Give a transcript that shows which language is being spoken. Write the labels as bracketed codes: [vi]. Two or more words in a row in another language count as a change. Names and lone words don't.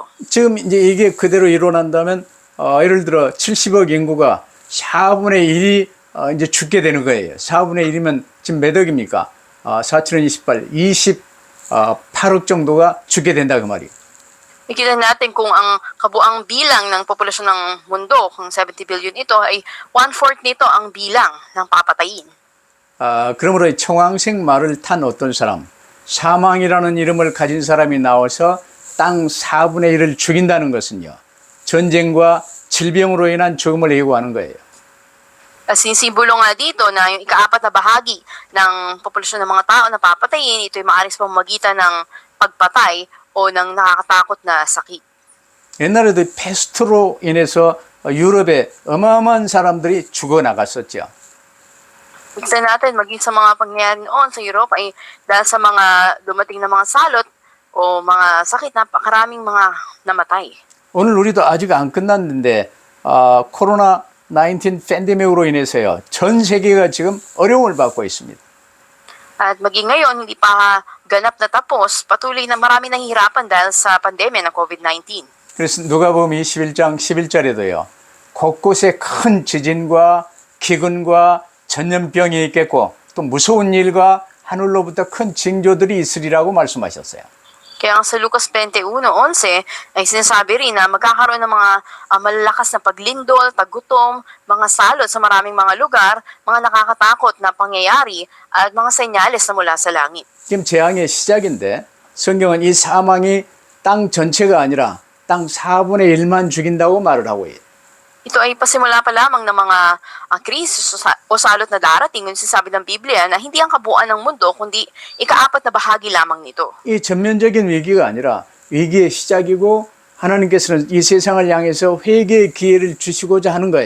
[ko] 지금 이제 이게 그대로 일어난다면 예를 들어 70억 인구가 4분의 1이 이제 죽게 되는 거예요. 4분의 1이면 지금 몇 억입니까? 4,028, 28억 정도가 죽게 된다 그 말이에요. [tl] Ikita natin kung ang kabuang bilang ng populasyon ng mundo, kung 70 billion ito, ay 1/4 nito ang bilang ng papatayin. [ko] 그러므로 청황색 말을 탄 어떤 사람, 사망이라는 이름을 가진 사람이 나와서 땅 4분의 1을 죽인다는 것은요. 전쟁과 질병으로 인한 죽음을 예고하는 거예요. [tl] Sinisimbolo nga dito na yung ikaapat na bahagi ng populasyon ng mga tao na papatayin, ito'y maaaring sa pamamagitan ng pagpatay o ng nakakatakot na sakit. [ko] 옛날에도 패스트로 인해서 유럽에 어마어마한 사람들이 죽어나갔었죠. [tl] Tignan natin, maging sa mga pangyayari noon sa Europe ay dahil sa mga dumating na mga salot o mga sakit, napakaraming mga namatay. [ko] 오늘 우리도 아직 안 끝났는데 코로나 19 팬데믹으로 인해서요. 전 세계가 지금 어려움을 받고 있습니다. [tl] At maging ngayon, hindi pa ganap na tapos, patuloy na marami nahihirapan dahil sa pandemya ng COVID-19. [ko] 그래서 누가복음 21장 11절에도요. 곳곳에 큰 지진과 기근과 전염병이 있겠고 또 무서운 일과 하늘로부터 큰 징조들이 있으리라고 말씀하셨어요. [tl] Kaya ang sa Lucas 21:11 ay sinasabi rin na magkakaroon ng mga malalakas na paglindol, paggutom, mga salot sa maraming mga lugar, mga nakakatakot na pangyayari at mga senyales na mula sa langit. [ko] 지금 재앙의 시작인데 성경은 이 사망이 땅 전체가 아니라 땅 4분의 1만 죽인다고 말을 하고 있어요. [tl] Ito ay pasimula pa lamang ng mga krisis o salot na darating. Yung sinasabi ng Biblia na hindi ang kabuuan ng mundo, kundi ikaapat na bahagi lamang nito. [ko] 이 전면적인 위기가 아니라 위기의 시작이고 하나님께서는 이 세상을 향해서 회개의 기회를 주시고자 하는 거예요.